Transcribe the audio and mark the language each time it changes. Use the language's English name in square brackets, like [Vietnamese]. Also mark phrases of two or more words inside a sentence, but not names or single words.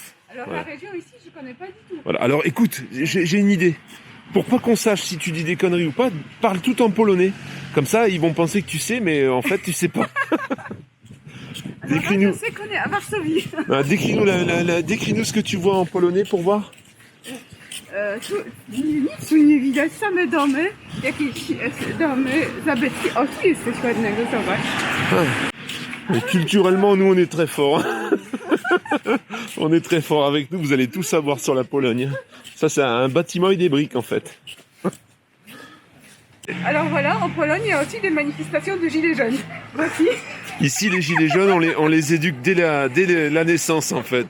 [French] Alors la région ici, je connais pas du tout. Voilà. Alors écoute, j'ai une idée. Pour pas qu'on sache si tu dis des conneries ou pas, parle tout en polonais. Comme ça, ils vont penser que tu sais, mais en fait, tu sais pas. Décris-nous. Je sais qu'on est à Varsovie. Décris-nous ce que tu vois en polonais pour voir. [Polish] Nic tu nie widać, same domy, jakieś domy zabytki. O, tu jest coś ładnego, zobacz. [French] Et culturellement, nous, on est très forts. On est très forts avec nous, vous allez tout savoir sur la Pologne. Ça, c'est un bâtiment et des briques, en fait. Alors voilà, en Pologne, il y a aussi des manifestations de gilets jaunes. Voici. Ici, les gilets jaunes, on les éduque dès la naissance, en fait.